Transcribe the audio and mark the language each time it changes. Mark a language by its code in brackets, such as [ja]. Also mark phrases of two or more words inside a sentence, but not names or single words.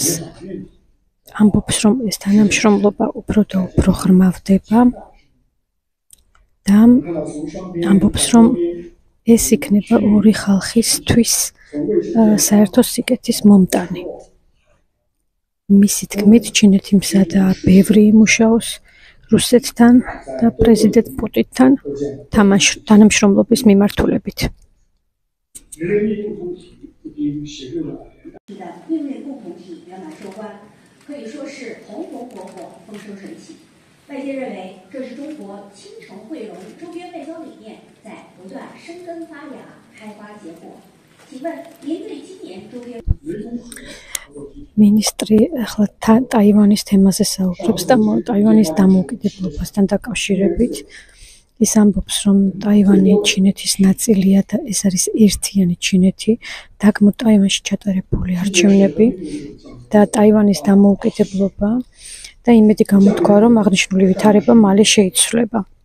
[ka] ამბობს, რომ ეს თანამშრომლობა უფრო და უფრო ღრმავდება და ამბობს, რომ ეს იქნება ორი ხალხისთვის საერთო სიკეთის მომტანი. მისი თქმით, ჩინეთი მზადაა ბევრი იმუშაოს რუსეთთან და პრეზიდენტ პუტინთან თანამშრომლობის მიმართულებით. [zh] 外界认为，这是中国倾城汇融周边外交理念在不断生根发芽、开花结果。请问，您对今年周边？ [ka] მინისტრი ახლა ტაივანის თემაზე საუბრობს და ტაივანის დამოუკიდებლობასთან დაკავშირებით. ის ამბობს, რომ ტაივანი ჩინეთის ნაწილია და ეს არის ერთიანი ჩინეთი, დაგმო ტაივანში ჩატარებული არჩევნები და ტაივანის დამოუკიდებლობა და იმედი გამოთქვა, რომ აღნიშნული ვითარება მალე შეიცვლება.